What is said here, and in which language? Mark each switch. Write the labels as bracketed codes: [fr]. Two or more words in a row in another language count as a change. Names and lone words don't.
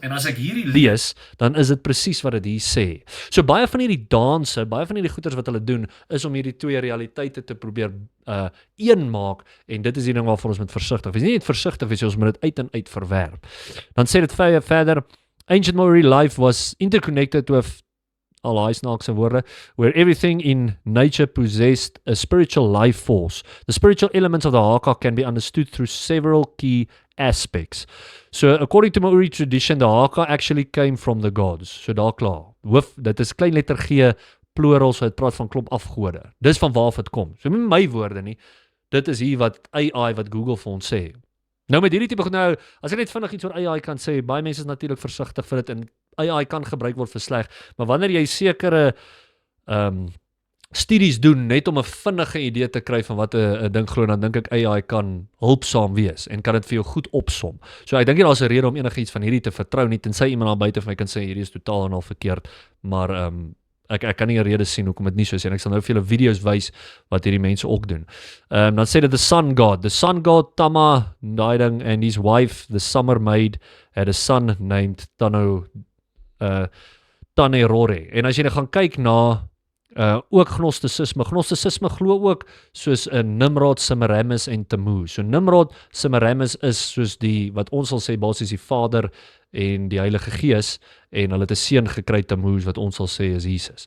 [af] En as ek hierdie lees, dan is dit presies wat dit hier sê. So baie van hierdie danse, baie van hierdie goeters wat hulle doen, is om hierdie twee realiteite te probeer een maak, en dit is die ding waarvoor ons moet versigtig wees. Nie net versigtig wees, ons moet dit uit en uit verwerp. Dan sê dit verder, [en] ancient Maori life was interconnected with where everything in nature possessed a spiritual life force. The spiritual elements of the haka can be understood through several key aspects. So according to Maori tradition, the haka actually came from the gods. [af] So daar klaar. Dit is klein letter G, plural, so het praat van klomp afgode. Dis van waar dit kom. So nie my woorde nie. Dit is hier wat AI, wat Google vir ons sê. Nou met hierdie tipe goed nou, as ek net vinnig iets oor AI kan sê, baie mense is natuurlik versigtig vir dit en AI kan gebruik word vir sleg, maar wanneer jy sekere studies doen net om 'n vinnige idee te kry van wat 'n ding glo, dan dink ek AI kan hulpsaam wees en kan dit vir jou goed opsom. So ek dink nie daar's 'n rede om enigiets van hierdie te vertrou nie, tensy iemand daar buite vir my kan sê hierdie is totaal en al verkeerd, maar ek kan nie 'n rede sien hoekom dit nie so is en ek sal nou vir julle video's wys wat hierdie mense ook doen. Dan sê dit [en] the sun god [af] Tama, daai ding, [en] and his wife, the summer maid, had a son named Tanerore. [af] En as jy nou gaan kyk na ook Gnostisisme. Gnostisisme glo ook soos 'n Nimrod, Semiramis en Tammuz. So Nimrod, Semiramis is soos die wat ons sal sê basies die Vader en die Heilige Gees en hulle het 'n seun gekry, Tammuz, wat ons sal sê is Jesus.